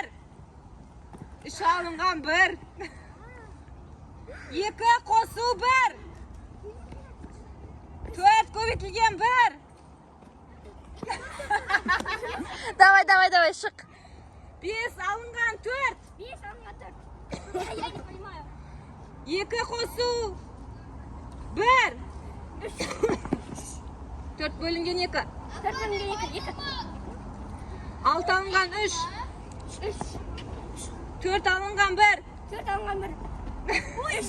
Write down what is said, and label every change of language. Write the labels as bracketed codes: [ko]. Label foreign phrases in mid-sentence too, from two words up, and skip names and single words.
[kk] Үш алынған бір. Екі қосу бір. Төрт көбейтілген бір. Давай, шық. Бес алынған төрт. Бес алынған төрт. [ru] Я не понимаю. [kk] Екі қосу бір. Төрт бөлінген екі. Төрт бөлінген екі. Алты алынған үш. Үш. Төрт алынған бір. Төрт алынған бір. Үш.